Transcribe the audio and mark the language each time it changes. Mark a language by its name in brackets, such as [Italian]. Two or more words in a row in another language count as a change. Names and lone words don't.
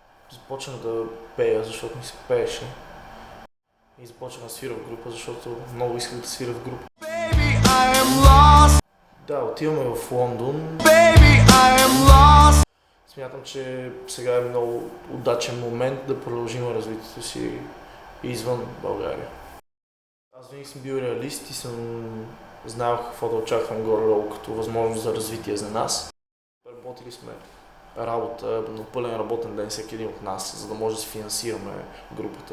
[Bulgarian] започнах да пея, защото ми се пееше. И започнах да свира в група, защото много исках да свира в група. [English] Baby, I am lost. [Bulgarian] Да, отиваме в Лондон. [English] Baby, I am lost. [Bulgarian] Смятам, че сега е много удачен момент да продължим развитието си извън България. Аз винаги съм бил реалист и съм знаел какво да очаквам горе-долу като възможност за развитие за нас. Работили сме работа на пълен работен ден всеки един от нас, за да може да си финансираме групата.